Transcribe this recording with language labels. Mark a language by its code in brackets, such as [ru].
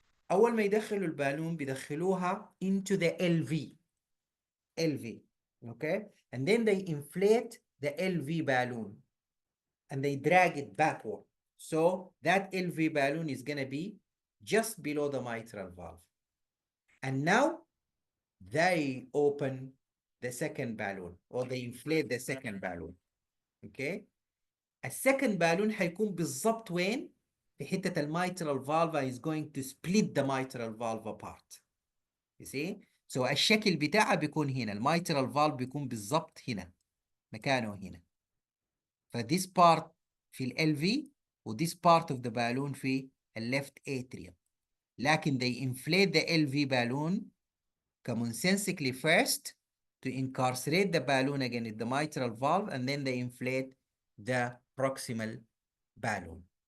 [ar] أول ما يدخلوا البالون بيدخلوها [en] into the LV, okay? And then they inflate the LV balloon and they drag it backward. So that LV balloon is gonna be just below the mitral valve. And now they open the second balloon or they inflate the second balloon. Okay. [ar] السكند بالون حيكون بالضبط وين؟ في حتة الميترال valve [en] is going to split the mitral valve apart. You see? [ar] So الشكل بتاعها بيكون هنا، الميترال valve بيكون بالضبط هنا، مكانه هنا. [en] فthis part في ال LV و this part of the balloon في ال left atrium. [ar] لكن [en] they inflate the LV balloon commonsensically first to incarcerate the balloon against the mitral valve, and then they inflate the proximal balloon.